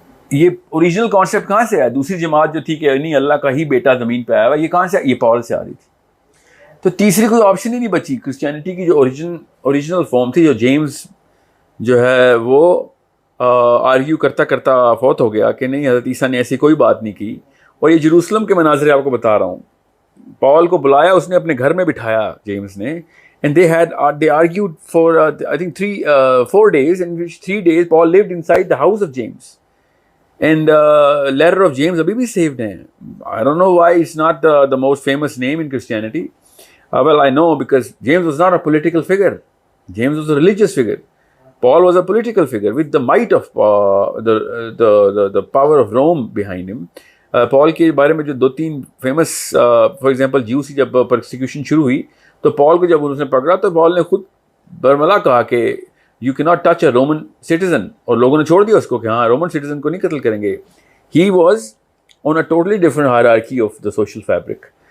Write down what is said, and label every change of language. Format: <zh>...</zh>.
<hi>ये original concept कहाँ से आया? दूसरी जमात जो थी कि नहीं अल्लाह का ही बेटा ज़मीन पे आया हुआ, ये कहाँ से? ये पॉल से आ रही थी. तो तीसरी कोई ऑप्शन ही नहीं बची. क्रिश्चियनिटी की जो ओरिजिनल फॉर्म थी, जो जेम्स जो है वो आर्ग्यू करता करता फौत हो गया कि नहीं हज़रत ईसा ने ऐसी कोई बात नहीं की. और ये जेरूसलम के मनाज़रे आपको बता रहा हूँ. पॉल को बुलाया, उसने अपने घर में बिठाया जेम्स ने,</hi> <en>And they argued for I think 4 days, in which 3 days Paul lived inside the house of James. And letter of James</en> <hi>अभी भी</hi> <en>saved</en> <hi>हैं.</hi> <en>I don't know why it's not the most famous name in Christianity. Well, I know because James was not a political figure. James was a religious figure. Paul was a political figure with the might of the power of Rome behind him.</en> <hi>Paul के बारे में जो 2-3 famous, for example juice की जब persecution शुरू हुई तो Paul को जब उन्होंने पकड़ा तो पॉल ने खुद बरमला कहा कि</hi> <en>you can not touch a Roman citizen,</en> <hi>और लोगों ने छोड़ दिया उसको कि हाँ रोमन सिटीजन को नहीं कत्ल करेंगे.</hi> <en>He was on a totally different hierarchy of the social fabric.</en>